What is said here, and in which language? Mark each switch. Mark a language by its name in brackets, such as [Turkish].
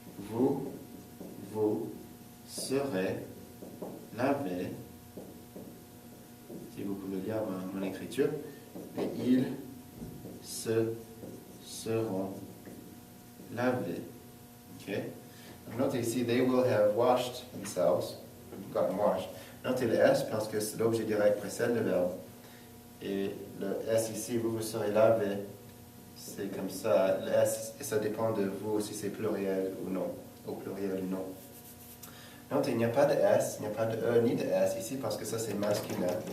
[French] vous serez lavés, si vous pouvez lire mon écriture, et ils se seront lavés. [English] Okay? [French] Notez ici, [English] they will have washed themselves, gotten washed. [French] Notez le S parce que l'objet direct précède le verbe. Et le S ici, vous serez lavé, c'est comme ça. Le S, et ça dépend de vous si c'est pluriel ou non, au pluriel ou non. Notez, il n'y a pas de S, il n'y a pas de E ni de S ici parce que ça c'est masculin.